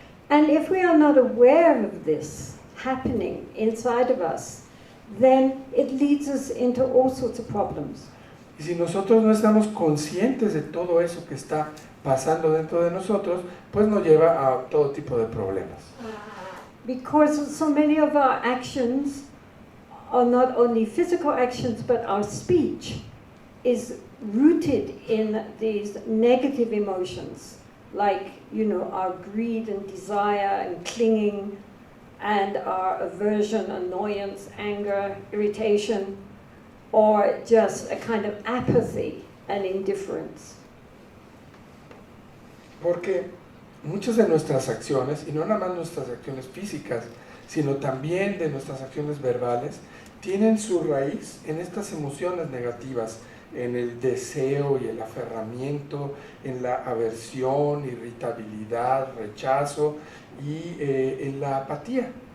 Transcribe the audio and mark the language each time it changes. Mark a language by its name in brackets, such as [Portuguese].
[English] And if we are not aware of this happening inside of us, then it leads us into all sorts of problems. [Spanish] Y si nosotros no estamos conscientes de todo eso que está pasando dentro de nosotros, pues nos lleva a todo tipo de problemas. [English] Because so many of our actions are not only physical actions, but our speech is rooted in these negative emotions, like, our greed and desire and clinging, and our aversion, annoyance, anger, irritation, or just a kind of apathy and indifference. [Spanish] Porque muchas de nuestras acciones, y no nada más nuestras acciones físicas, sino también de nuestras acciones verbales, tienen su raíz en estas emociones negativas, en el deseo y el aferramiento, en la aversión, irritabilidad, rechazo y en la apatía.